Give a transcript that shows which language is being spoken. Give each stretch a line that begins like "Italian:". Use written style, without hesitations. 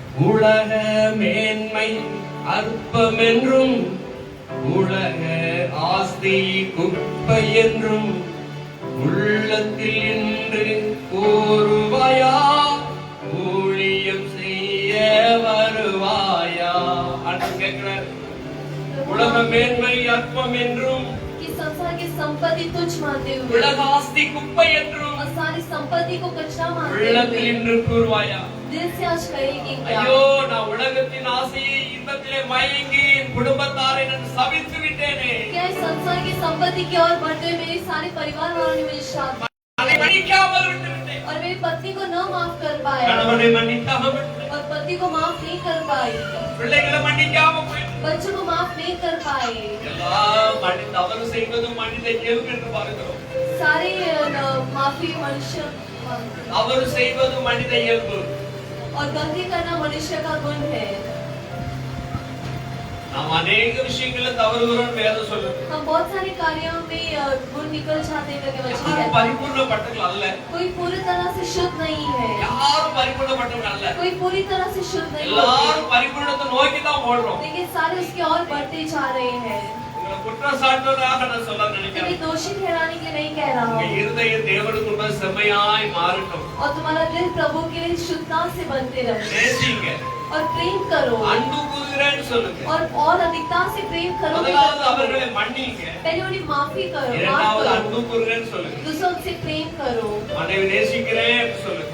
Tamil: உலக மேன்மை அற்பம் என்றும் உலக ஆஸ்தி குப்பை என்றும் உள்ளத்தில் இன்று கூறுவாயா? ஊழியம் செய்ய வருவாயா? ஆண்டவர் கேட்கிறார், உலக மேன்மை அற்பம் என்றும்
Hindi: कि संसार की संपत्ति तुच्छ मानते हुए
Tamil: உலக ஆஸ்தி குப்பை என்றும்
Hindi: और सारी संपत्ति को कचरा मानते
Tamil: உள்ளத்தில்
Hindi: हुए
Tamil: இன்று கூறுவாயா?
Hindi: दिल से आज कहेगी क्या?
Tamil: ஐயோ, நான் உலகத்தின் ஆசையை இன்பத்திலே மயங்கி என் குடும்பத்தாரை நான் சபித்து விட்டேனே.
Hindi: क्या इस संसार की संपत्ति की ओर बढ़ते हुए मेरे सारे परिवार वालों ने मुझे श्राप
Tamil: அதை மன்னிக்காமல் விட்டு விட்டேன்.
Hindi: और मेरी पत्नी को न माफ कर पाया
Tamil: கணவனை மன்னிக்காமல் விட்டேன்.
Hindi: और पति को माफ नहीं कर पाई,
Tamil: பிள்ளைகளை மன்னிக்காம போயிட்டேன்.
Hindi: बच्चों को माफ नहीं कर पाए।
Tamil: எல்லாம் தவறு செய்வதும் மனித இயல்பு என்று பார்க்கிறோம்.
Hindi: सारे माफी मनुष्य
Tamil: தவறு செய்வதும் மனித இயல்பு.
Hindi: और गलती करना मनुष्य का गुण है।
Tamil: நாம் अनेक விஷயங்கள தவறுகிறோம் வேதம் சொல்லுது.
Hindi: हम बहुत सारे कार्यों में गुण निकल जाते हैं करके वचन
Tamil: யாரும்
Hindi: कहता है।
Tamil: பரிபூர்ணப்பட்டவர்கள் அல்ல.
Hindi: कोई पूरी तरह से शुद्ध नहीं है,
Tamil: யாரும் பரிபூர்ணப்பட்டவர்கள் அல்ல.
Hindi: कोई पूरी तरह से शुद्ध नहीं
Tamil: எல்லாரும்
Hindi: होते,
Tamil: பரிபூர்ணத்தை நோக்கி தான் ஓடுறோம்.
Hindi: लेकिन सारे उसकी ओर बढ़ते जा रहे हैं।
Tamil: உங்களை குற்றம் சாட்டுவதாக நான் சொல்ல நினைக்கிறேன்.
Hindi: तुम्हें दोषी ठहराने के लिए नहीं कह रहा
Tamil: உங்க
Hindi: हूँ,
Tamil: இருதயம் தேவனுக்குள்ள செம்மையாய் மாறட்டும்.
Hindi: और तुम्हारा दिल प्रभु के लिए शुद्धता से बनते रहे
Tamil: நேசிங்க,
Hindi: और प्रेम करो
Tamil: அன்பு கூறுகிறேன்னு சொல்லுங்க.
Hindi: और अधिकता से प्रेम करो।
Tamil: முதலாவது அவர்களை மன்னிங்க,
Hindi: पहले उन्हें माफी करो, माफ
Tamil: இரண்டாவது அன்பு கூறுகிறேன்னு சொல்லுங்க.
Hindi: दूसरों से प्रेम करो।
Tamil: மனைவி நேசிக்கிறேன் சொல்லுங்க,